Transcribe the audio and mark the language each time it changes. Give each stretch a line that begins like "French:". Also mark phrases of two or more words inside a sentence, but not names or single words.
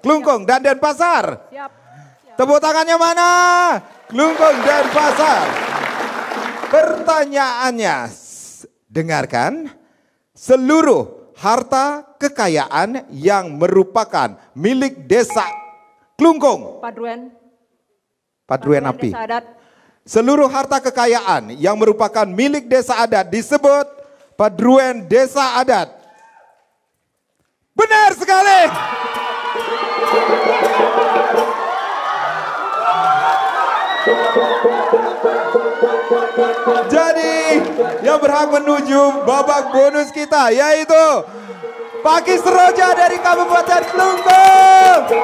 Indonesian: Kelungkung dan Denpasar? Siap. Tepuk tangannya mana? Kelungkung dan Denpasar. Pertanyaannya, dengarkan. Seluruh harta kekayaan yang merupakan milik desa Kelungkung. Padruan api. Desa adat. Seluruh harta kekayaan yang merupakan milik desa adat disebut Padruan Desa Adat. Benar sekali. Jadi yang berhak menuju babak bonus kita yaitu Pakis Roja dari Kabupaten Kelungkung.